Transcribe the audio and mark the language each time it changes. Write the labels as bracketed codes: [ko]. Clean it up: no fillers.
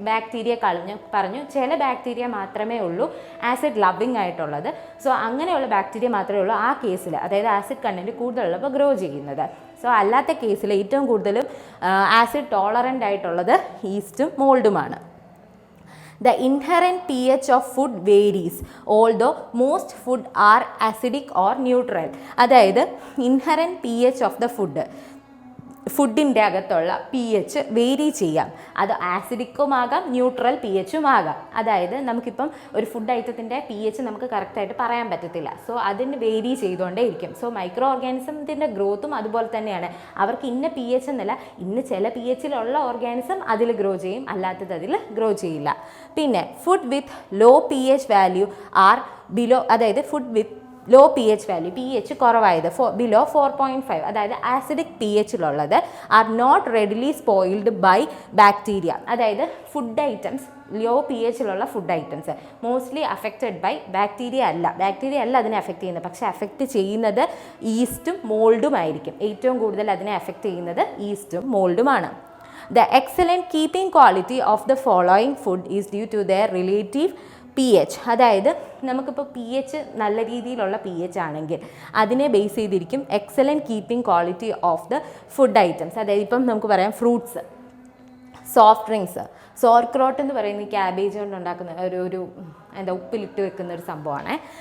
[ml] Bacteria പറഞ്ഞു ചില bacteria മാത്രമേ ഉള്ളൂ ആസിഡ് ലവിങ് ആയിട്ടുള്ളത്. സോ അങ്ങനെയുള്ള ബാക്ടീരിയ മാത്രമേ ഉള്ളൂ ആ കേസിൽ, അതായത് ആസിഡ് കണ്ടൻറ്റ് കൂടുതലുള്ളപ്പോൾ ഗ്രോ ചെയ്യുന്നത്. സോ അല്ലാത്ത കേസിൽ ഏറ്റവും കൂടുതലും ആസിഡ് ടോളറൻ്റ് ആയിട്ടുള്ളത് ഈസ്റ്റും മോൾഡുമാണ്. [en] The inherent pH of food varies, although most food are acidic or neutral. [ml] അതായത് [en] inherent pH of the food, [ml] ഫുഡിൻ്റെ അകത്തുള്ള pH വേരി ചെയ്യാം. അത് ആസിഡിക്കും ആകാം, ന്യൂട്രൽ pHും ആകാം. അതായത് നമുക്കിപ്പം ഒരു ഫുഡ് ഐറ്റത്തിൻ്റെ pH നമുക്ക് കറക്റ്റായിട്ട് പറയാൻ പറ്റത്തില്ല. സോ അതിന് വേരി ചെയ്തുകൊണ്ടേ ഇരിക്കും. സോ മൈക്രോ ഓർഗാനിസത്തിൻ്റെ ഗ്രോത്തും അതുപോലെ തന്നെയാണ്. അവർക്ക് ഇന്ന pH എന്നല്ല, ഇന്ന് ചില pHലുള്ള ഓർഗാനിസം അതിൽ ഗ്രോ ചെയ്യും, അല്ലാത്തത് അതിൽ ഗ്രോ ചെയ്യില്ല. [en] പിന്നെ food with low pH value are below, അതായത് food with low pH value, [ml] pH കുറവായത് [en] Below 4.5, അതായത് acidic pHലുള്ളത് are not readily spoiled by bacteria. [ml] അതായത് food items, law pHലുള്ള food items mostly affected by bacteria അല്ല അതിനെ അഫക്റ്റ് ചെയ്യുന്നത്. പക്ഷേ അഫക്റ്റ് ചെയ്യുന്നത് ഈസ്റ്റും മോൾഡും ആയിരിക്കും. ഏറ്റവും കൂടുതൽ അതിനെ അഫക്റ്റ് ചെയ്യുന്നത് ഈസ്റ്റും മോൾഡുമാണ്. [en] The excellent keeping quality of the following food is due to their relative pH. [ml] അതായത് നമുക്കിപ്പോൾ pH നല്ല രീതിയിലുള്ള pH ആണെങ്കിൽ അതിനെ ബേസ് ചെയ്തിരിക്കും [en] Excellent keeping quality of the food items. [ml] അതായത് ഇപ്പം നമുക്ക് പറയാം ഫ്രൂട്ട്സ്, സോഫ്റ്റ് ഡ്രിങ്ക്സ്, സോർക്രോട്ട് എന്ന് പറയുന്ന ക്യാബേജ് കൊണ്ട് ഉണ്ടാക്കുന്ന ഒരു എന്താ ഉപ്പിലിട്ട് വെക്കുന്ന ഒരു സംഭവമാണ്.